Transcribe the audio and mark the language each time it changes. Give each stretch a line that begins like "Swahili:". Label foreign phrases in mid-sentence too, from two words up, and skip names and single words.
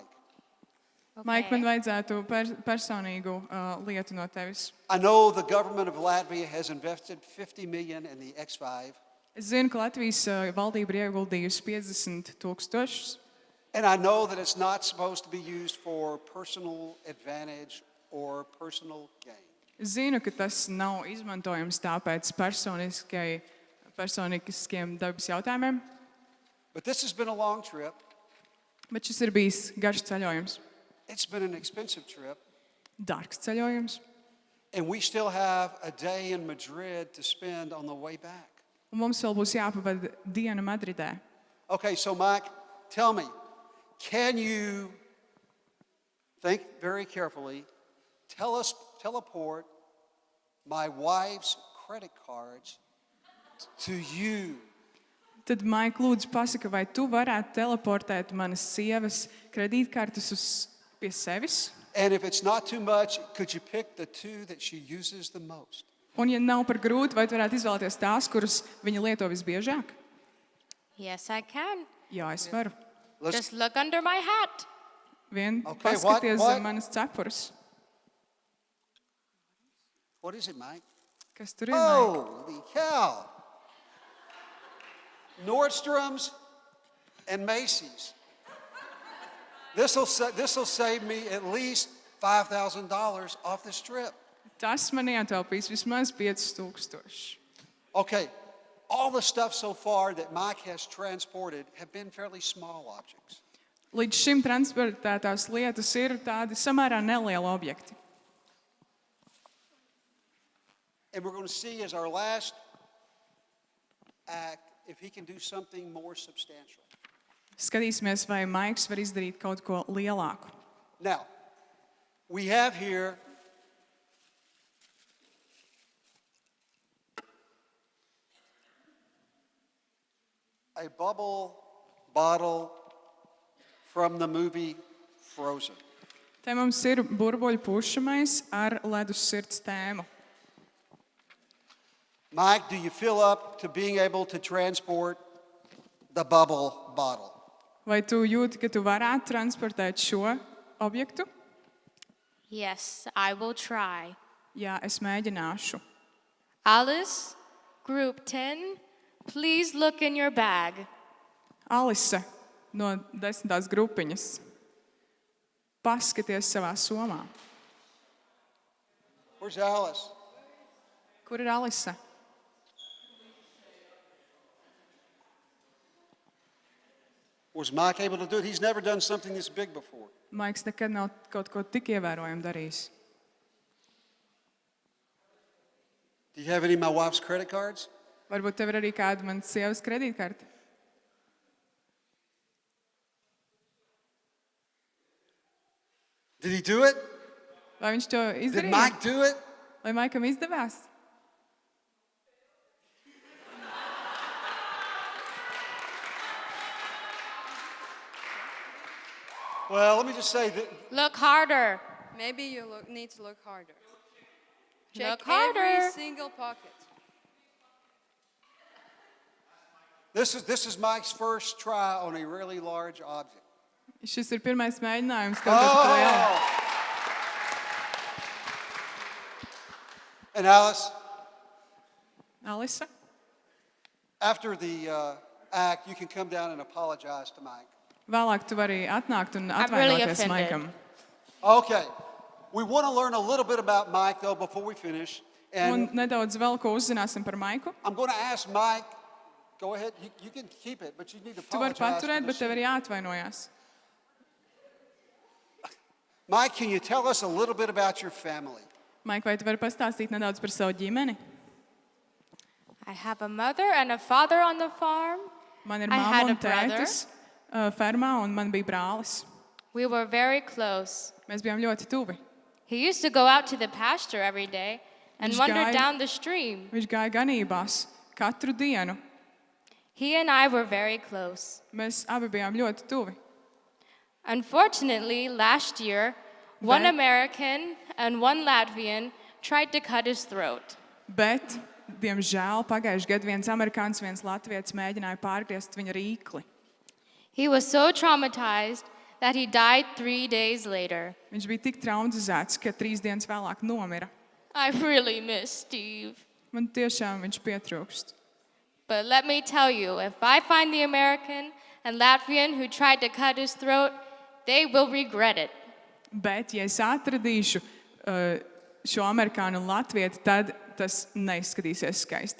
Latvian: Maik, man vajadzētu personīgu lietu no tevis.
English: I know the government of Latvia has invested $50 million in the X5,
Latvian: Es zinu, ka Latvijas valdība ir ieguldījusi 50,000.
English: and I know that it's not supposed to be used for personal advantage or personal gain.
Latvian: Es zinu, ka tas nav izmantojams tāpēc personiskiem dabas jautājumiem,
English: But this has been a long trip.
Latvian: bet šis ir bijis garš ceļojums,
English: It's been an expensive trip.
Latvian: dārgs ceļojums.
English: And we still have a day in Madrid to spend on the way back.
Latvian: Un mums vēl būs jāpavada diena Madridē.
English: Okay, so Mike, tell me, can you think very carefully, teleport my wife's credit cards to you?
Latvian: Tad, Maik, lūdzu, pasaka, vai tu varētu teleportēt manas sievas kredītkartes pie sevis?
English: And if it's not too much, could you pick the two that she uses the most?
Latvian: Un, ja nav par grūti, vai tu varētu izvēlēties tās, kuras viņa lieto visbiežāk?
English: Yes, I can.
Latvian: Jā, es varu.
English: Just look under my hat.
Latvian: Vien
English: Okay,
Latvian: paskaties
English: what?
Latvian: zem manas cepures.
English: What is it, Mike?
Latvian: Kas tur ir, Maik?
English: Holy cow! Nordstrom's and Macy's. This will save me at least $5,000 off this trip.
Latvian: Tas man ietaupīs vismaz 5,000.
English: Okay, all the stuff so far that Mike has transported have been fairly small objects.
Latvian: Līdz šim transportētās lietas ir tādi samērā nelieli objekti.
English: And we're going to see as our last act if he can do something more substantial.
Latvian: Skatīsimies, vai Maiks var izdarīt kaut ko lielāku.
English: Now, we have here a bubble bottle from the movie Frozen.
Latvian: Te mums ir burbuļu pušamais ar ledus sirds tēmu.
English: Mike, do you feel up to being able to transport the bubble bottle?
Latvian: Vai tu jūti, ka tu varētu transportēt šo objektu?
English: Yes, I will try.
Latvian: Jā, es mēģināšu.
English: Alice, group 10, please look in your bag.
Latvian: Alise no 10. grupiņas. Paskaties savā somā.
English: Where's Alice?
Latvian: Kur ir Alise?
English: Was Mike able to do it? He's never done something this big before.
Latvian: Maiks nekad nav kaut ko tik ievērojumu darījis.
English: Do you have any of my wife's credit cards?
Latvian: Varbūt tev ir arī kāda manas sievas kredītkarte?
English: Did he do it?
Latvian: Vai viņš to
English: Did
Latvian: izdarīja?
English: Mike do it?
Latvian: Vai Maikam izdevās?
English: Well, let me just say that Look harder. Maybe you need to look harder. Look Check harder. every single pocket. this is Mike's first try on a really large object.
Latvian: Šis ir pirmais mēģinājums kaut ko tādu lielu.
English: Oh! And Alice,
Latvian: Alisa,
English: after the act, you can come down and apologize to Mike.
Latvian: vēlāk tu vari atnākt un
English: I'm really
Latvian: atvainoties
English: offended.
Latvian: Maikam.
English: Okay. We want to learn a little bit about Mike, though, before we finish.
Latvian: Un
English: And
Latvian: nedaudz vēl ko uzzināsim par Maiku.
English: I'm going to ask Mike, go ahead, you can keep it, but you need to
Latvian: Tu vari
English: apologize.
Latvian: paturēt,
English: to
Latvian: bet
English: the
Latvian: tev ir
English: sheep.
Latvian: jāatvainojas.
English: Mike, can you tell us a little bit about your family?
Latvian: Maik, vai tu vari pastāstīt nedaudz par savu ģimeni?
English: I have a mother and a father on the farm.
Latvian: Man ir
English: I had
Latvian: māma
English: a
Latvian: un tētis fermā, un man bija brālis.
English: We were very close.
Latvian: Mēs bijām ļoti tuvi.
English: He used to go out to the pasture every day and
Latvian: Viņš
English: wander
Latvian: gāja-
English: down the stream.
Latvian: Viņš gāja ganībās katru dienu.
English: He and I were very close.
Latvian: Mēs abi bijām ļoti tuvi.
English: Unfortunately, last year, one But- American and one Latvian tried to cut his throat.
Latvian: Bet, diemžēl, pagājušajā gadā viens amerikānis, viens latvietis mēģināja pārgriezt viņa rīkli.
English: He was so traumatized that he died 3 days later.
Latvian: Viņš bija tik traumatizēts, ka 3 dienas vēlāk nomira.
English: I really miss Steve.
Latvian: Man tiešām viņš pietrūkst.
English: But let me tell you, if I find the American and Latvian who tried to cut his throat, they will regret it.
Latvian: Bet, ja es atradīšu šo amerikāņu un latvieti, tad tas neizskatīsies skaisti.